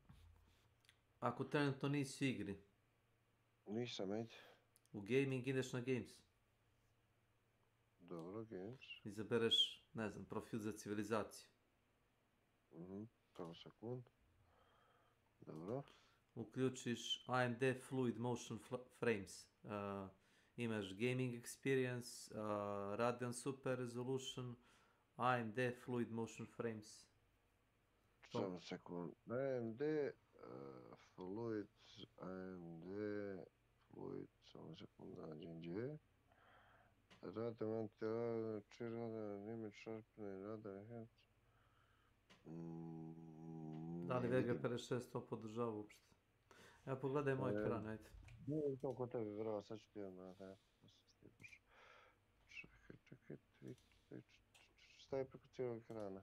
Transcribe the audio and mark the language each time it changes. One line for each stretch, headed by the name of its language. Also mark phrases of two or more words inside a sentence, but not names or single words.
Bosnian: Ako trenutno nisi u igri. Nisam, ajde. U gaming ideš na games. Dobro, games. Izabereš ne znam, profil za civilizaciju. Prvo sekund. Dobro. Uključiš AMD Fluid Motion Frames. Imaš Gaming Experience, Radeon Super Resolution, AMD Fluid Motion Frames. Samo sekund. AMD Fluid, samo sekund, nađem gdje. Radeon Image Sharpening, Radeon Head. Da li Vega 56 to podržava uopšte? Evo pogledaj moj ekran, ajde. Nije to kod tebe, bravo, sad ću ti odmah, Čekaj, šta je preko cijelog ekrana?